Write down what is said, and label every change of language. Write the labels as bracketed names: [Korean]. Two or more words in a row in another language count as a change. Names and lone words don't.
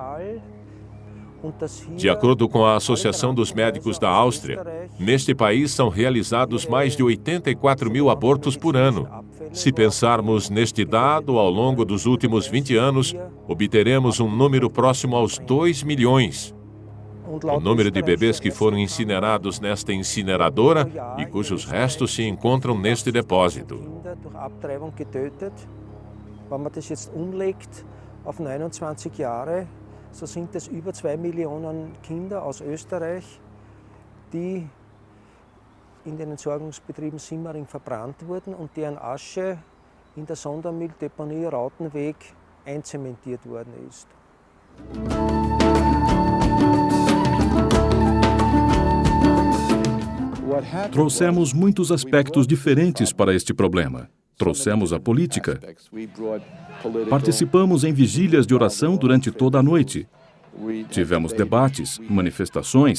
[Portuguese] De acordo com a Associação dos Médicos da Áustria, neste país são realizados mais de 84 mil abortos por ano. Se pensarmos neste dado, ao longo dos últimos 20 anos, obteremos um número próximo aos 2 milhões. O número de bebês que foram incinerados nesta incineradora e cujos restos se encontram neste depósito. [German] So sind es über 2 Millionen Kinder aus Österreich, die in den Entsorgungsbetrieben Simmering verbrannt wurden und deren Asche in der Sondermülldeponie Rautenweg einzementiert worden ist. [Portuguese] Trouxemos muitos aspectos diferentes para este problema. Trouxemos a política. Participamos em vigílias de oração durante toda a noite. Tivemos debates, manifestações.